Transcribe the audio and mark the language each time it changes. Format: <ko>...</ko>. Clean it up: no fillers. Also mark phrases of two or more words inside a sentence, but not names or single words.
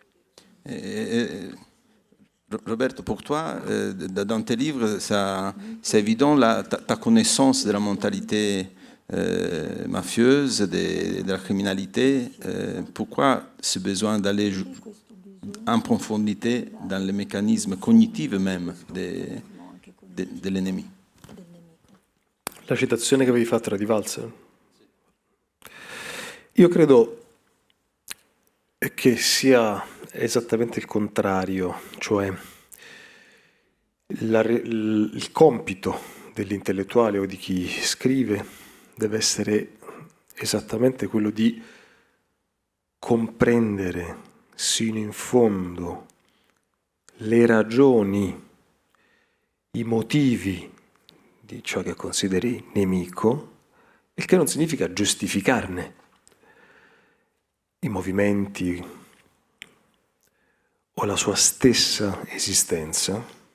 <fr>Roberto, pour toi, dans tes livres, c'est évident ta connaissance de la mentalité mafieuse, de la criminalité. Pourquoi ce besoin d'aller en profondité dans les mécanismes cognitifs même de l'ennemi?</fr> <it>La citazione che avevi fatto era di Walzer. Io credo che sia esattamente il contrario, cioè il compito dell'intellettuale o di chi scrive deve essere esattamente quello di comprendere sino in fondo le ragioni, i motivi di ciò che consideri nemico, il che non significa giustificarne i movimenti o la sua stessa esistenza.</it>